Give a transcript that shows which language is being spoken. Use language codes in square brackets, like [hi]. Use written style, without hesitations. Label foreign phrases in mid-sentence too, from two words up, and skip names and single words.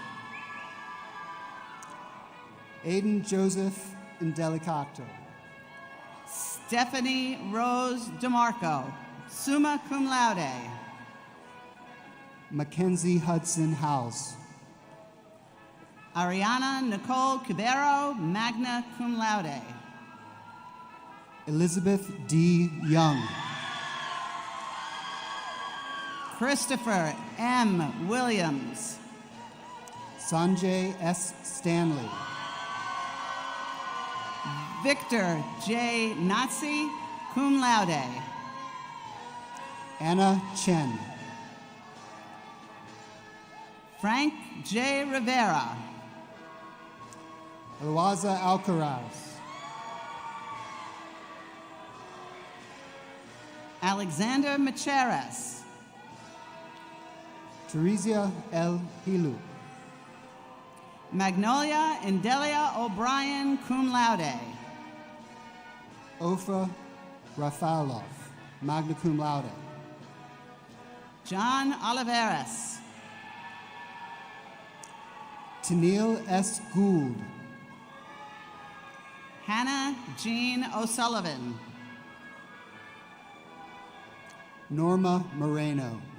[en] Aiden Joseph Indelicato. Stephanie Rose DeMarco, [la] summa cum laude. [en] Mackenzie Hudson House. Ariana Nicole Cubero, [la] magna cum laude. [en] Elizabeth D. Young. Christopher M. Williams. Sanjay S. Stanley. Victor J. Nazi, [la] cum laude. [en] Anna Chen. Frank J. Rivera. Eloisa Alcaraz. Alexander Macheras. Teresia L. Hilu. Magnolia Indelia O'Brien, [la] cum laude. [en] Ofa Rafalov, [la] magna cum laude. [en] John Oliveras. Tennille S. Gould. Hannah Jean O'Sullivan. Norma Moreno.